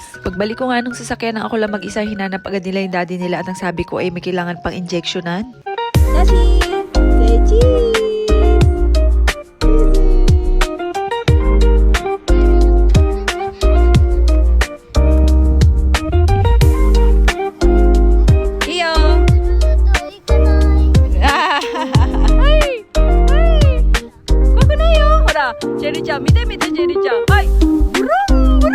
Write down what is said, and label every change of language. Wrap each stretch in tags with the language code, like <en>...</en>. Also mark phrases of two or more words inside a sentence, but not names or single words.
<tl>Pagbalik ko nga nung sasakyan ng ako lang mag-isa, hinanap agad nila yung daddy nila at ang sabi ko ay may kailangan pang injectionan.</tl> <en>Daddy, say cheese.</en> <tl>Iyo!</tl> <ja>Hai! Hai! ここだよほらチェリちゃん見て見てチェリちゃんはいブルン</ja>